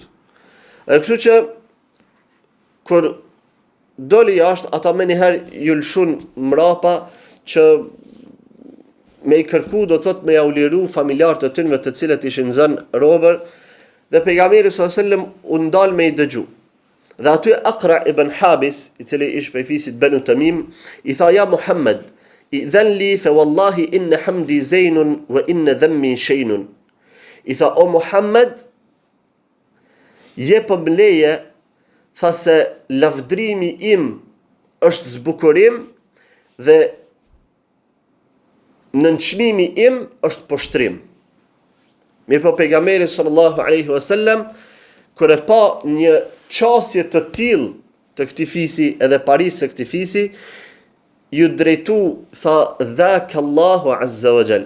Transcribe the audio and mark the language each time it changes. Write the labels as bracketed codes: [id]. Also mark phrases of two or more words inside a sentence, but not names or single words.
[sq] Kështu që kur doli jashtë, ata më njëherë ju lëshun mrapa që me i kërku, do thotë me ja u liru familjarët e tyre të cilët ishin zënë robër, dhe pejgamberi [ar] صلى الله عليه وسلم [sq] u ndal me i dëgju. Dhe aty Aqra ibn Habis, i cili ish prej fisit Banu Tamim, i tha: "Ja Muhammad, [ar] ائذن لي فوالله إن حمدي زين وإن ذمي شين." [sq] I tha: "O Muhammad, jepëm leje, tha se lavdrimi im është zbukurim dhe nënçmimi im është poshtrim." Mirë po pejgamberi [ar] صلى الله عليه وسلم, [sq] kur e pa një qasje të tillë të këtij fisi edhe parisë së këtij fisi, ju drejtu, tha: [ar] "ذاك الله عز وجل."